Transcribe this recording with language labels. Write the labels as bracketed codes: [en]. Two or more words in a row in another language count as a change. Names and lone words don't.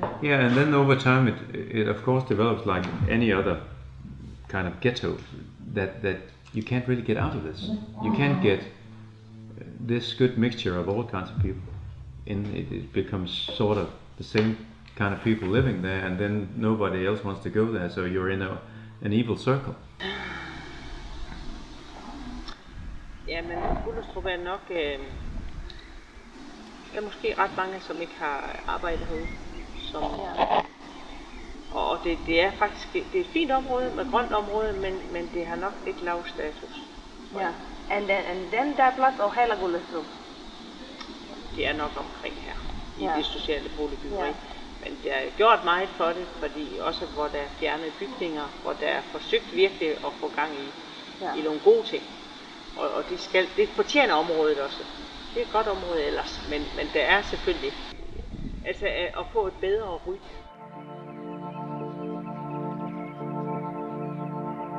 [en] Yeah, and then over time it of course develops like any other kind of ghetto that you can't really get out of this. You can't get this good mixture of all kinds of people. It becomes sort of the same kind of people living there, and then nobody else wants to go there, so you're in an evil circle. [da] Ja, men Gullestrup er nok... der er måske ret mange, som ikke har arbejdet herude. Og det er faktisk det er et fint område, med grønt område, men det har nok ikke lav status. Ja. [en] And then [da] der er plads over hele Gullestrup. Det er nok omkring her, i Ja. det sociale boligbyggeri. Ja. Men der er gjort meget for det, fordi også hvor der er fjernet bygninger, hvor der er forsøgt virkelig at få gang i nogle gode ting. Og det fortjener området også. Det er et godt område ellers, men der er selvfølgelig altså at få et bedre ry.